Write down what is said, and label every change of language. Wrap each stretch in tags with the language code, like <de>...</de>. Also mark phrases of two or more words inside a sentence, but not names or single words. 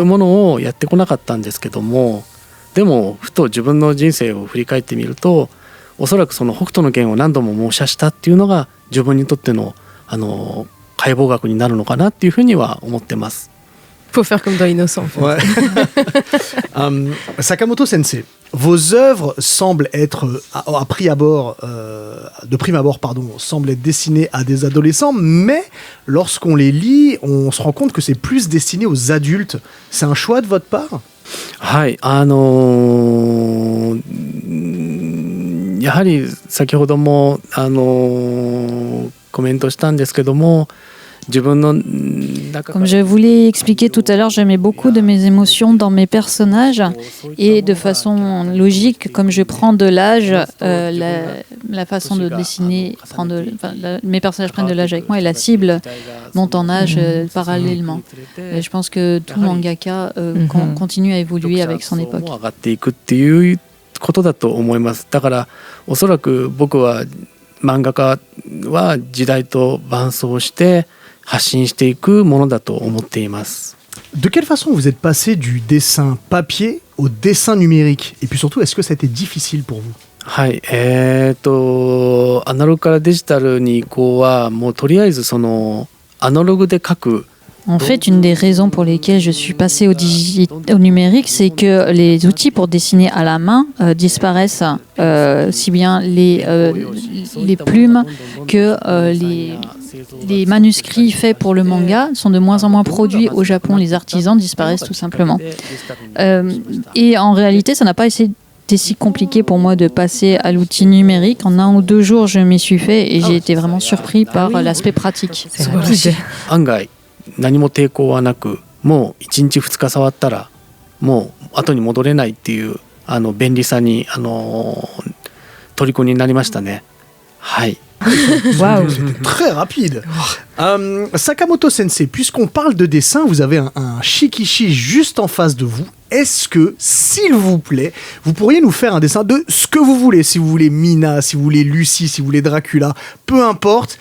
<ja>ものをやってこなかったんですけども、でもふと自分の人生を振り返ってみると、おそらくその北斗の拳を何度も模写したっていうのが自分にとっての解剖学になるのかなっていうふうには思ってます。</ja> <fr>Faut faire comme dans Innocent. Ouais. Sakamoto Sensei, vos œuvres semblent être, de prime abord, semblent être destinées à des adolescents, mais lorsqu'on les lit, on se rend compte que c'est plus destiné aux adultes. C'est un choix de votre part?</fr> <ja>はい、やはり先ほどもコメントしたんですけども、</ja> <fr>Comme je vous l'ai expliqué tout à l'heure, je mets beaucoup de mes émotions dans mes personnages et de façon logique, comme je prends de l'âge, la façon de dessiner, mes personnages prennent de l'âge avec moi et la cible monte en âge parallèlement. Et je pense que tout mangaka continue à évoluer avec son époque.</fr> <ja>ことだと思います。だからおそらく僕は漫画家は時代と伴走して発信していくものだと思っています。</ja> <fr>De quelle façon vous êtes passé du dessin papier au dessin numérique? Et puis surtout, est-ce que ça a été difficile pour vous?</fr> <ja>はい、アナログからデジタルに移行はもうとりあえずそのアナログで描く。</ja> <fr>En fait, une des raisons pour lesquelles je suis passée au numérique, c'est que les outils pour dessiner à la main disparaissent, si bien les plumes que les manuscrits faits pour le manga sont de moins en moins produits au Japon. Les artisans disparaissent tout simplement. Et en réalité, ça n'a pas été si compliqué pour moi de passer à l'outil numérique. En 1 ou 2 jours, je m'y suis fait et j'ai été vraiment surpris par l'aspect pratique.</fr> <ja>案外何も抵抗はなく、もう1日2日触ったらもう後に戻れないっていう便利さに虜になりましたね。はい。</ja> <fr>Waouh, c'était très rapide. Sakamoto Sensei, puisqu'on parle de dessin, vous avez un shikishi juste en face de vous. Est-ce que, s'il vous plaît, vous pourriez nous faire un dessin de ce que vous voulez? Si vous voulez Mina, si vous voulez Lucie, si vous voulez Dracula, peu importe.</fr>